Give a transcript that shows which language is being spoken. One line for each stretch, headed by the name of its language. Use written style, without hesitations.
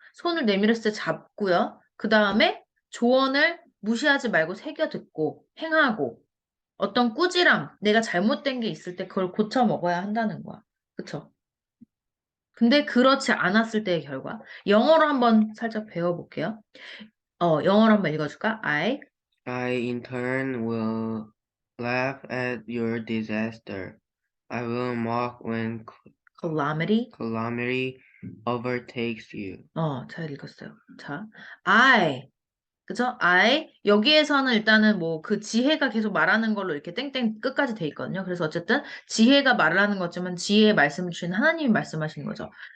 Korean: 손을 내밀었을 때 잡고요. 그 다음에 조언을 무시하지 말고 새겨 듣고 행하고 어떤 꾸지람, 내가 잘못된 게 있을 때 그걸 고쳐 먹어야 한다는 거야. 그쵸? 근데 그렇지 않았을 때의 결과. 영어로 한번 살짝 배워볼게요. 영어로 한번 읽어줄까?
English: I in turn will laugh at your disaster. I will mock when calamity. calamity overtakes you.
Korean: 잘 읽었어요. 자, 그죠? 여기에서는 일단은 뭐 그 지혜가 계속 말하는 걸로 이렇게 땡땡 끝까지 돼 있거든요. 그래서 어쨌든 지혜가 말하는 거지만 지혜의 말씀을 주신 하나님이 말씀하시는 거죠.